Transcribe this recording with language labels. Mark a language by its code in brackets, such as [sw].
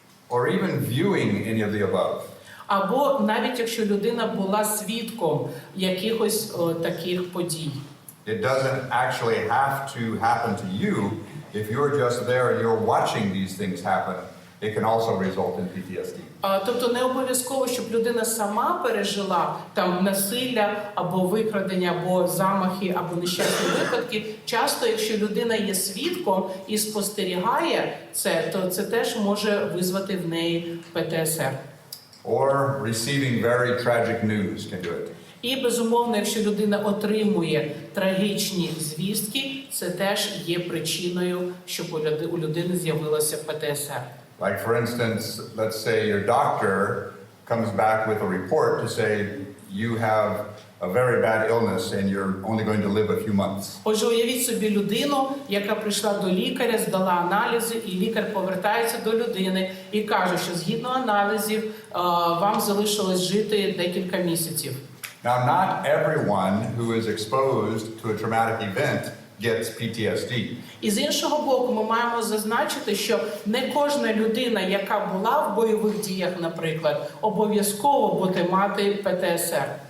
[en] or even viewing any of the above. [uk] або навіть якщо людина була свідком якихось таких подій. [en] It doesn't actually have to happen to you. If you're just there and you're watching these things happen, it can also result in PTSD. [uk] Тобто не обов'язково, щоб людина сама пережила там насилля, або викрадення, або замахи, або нещасні випадки. Часто, якщо людина є свідком і спостерігає це, то це теж може визвати в неї ПТСР. [en] Or receiving very tragic news can do it. [uk] І, безумовно, якщо людина отримує трагічні звістки, це теж є причиною, щоб у людини з'явилося ПТСР. [en] Like for instance, let's say your doctor comes back with a report to say you have a very bad illness and you're only going to live a few months. [uk] Отже, уявіть собі людину, яка прийшла до лікаря, здала аналізи, і лікар повертається до людини і каже, що згідно аналізів вам залишилось жити декілька місяців. [en] Now, not everyone who is exposed to a traumatic event gets PTSD. [uk] І з іншого боку, ми маємо зазначити, що не кожна людина, яка була в бойових діях, наприклад, обов'язково буде мати ПТСР.